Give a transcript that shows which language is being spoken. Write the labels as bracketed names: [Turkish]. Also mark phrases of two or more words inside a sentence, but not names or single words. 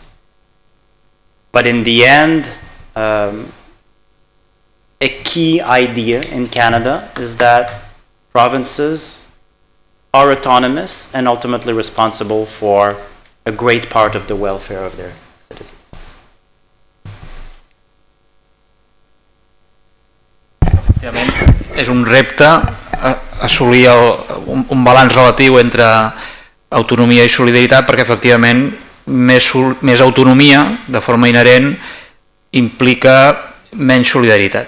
[English] But in the end, a key idea in Canada is that provinces are autonomous and ultimately responsible for a great part of the welfare of their citizens. [Catalan] És un repte assolir un balanç relatiu entre autonomia i solidaritat, perquè efectivament més autonomia de forma inherent implica menys solidaritat.